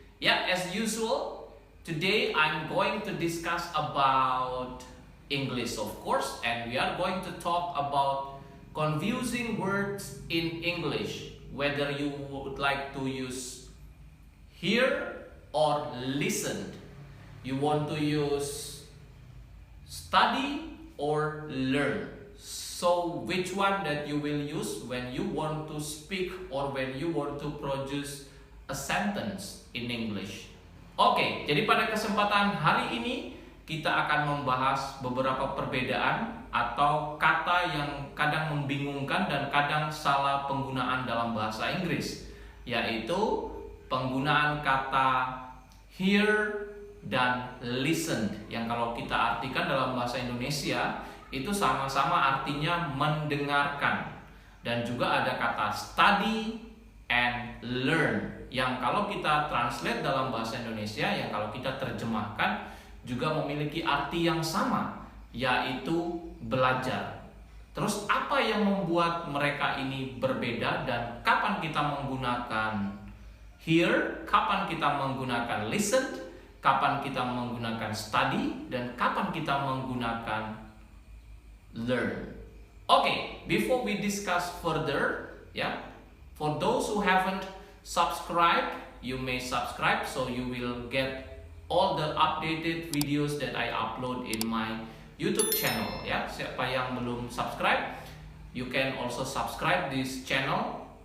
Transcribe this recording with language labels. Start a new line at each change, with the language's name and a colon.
English: Yeah, as usual, today I'm going to discuss about English, of course, and we are going to talk about confusing words in English, whether you would like to use hear or listen. You want to use study or learn. So which one that you will use when you want to speak or when you want to produce a sentence in English?
Indonesian: Oke, jadi pada kesempatan hari ini kita akan membahas beberapa perbedaan atau kata yang kadang membingungkan dan kadang salah penggunaan dalam bahasa Inggris, yaitu penggunaan kata hear dan listen, yang kalau kita artikan dalam bahasa Indonesia itu sama-sama artinya mendengarkan. Dan juga ada kata study and learn, yang kalau kita translate dalam bahasa Indonesia, yang kalau kita terjemahkan juga memiliki arti yang sama, yaitu belajar. Terus apa yang membuat mereka ini berbeda dan kapan kita menggunakan hear, kapan kita menggunakan listen, kapan kita menggunakan study, dan kapan kita menggunakan learn.
English: Okay, before we discuss further, for those who haven't subscribed, you may subscribe so you will get all the updated videos that I upload in my YouTube channel.
Indonesian: Siapa yang belum subscribe,
English: you can also subscribe this channel.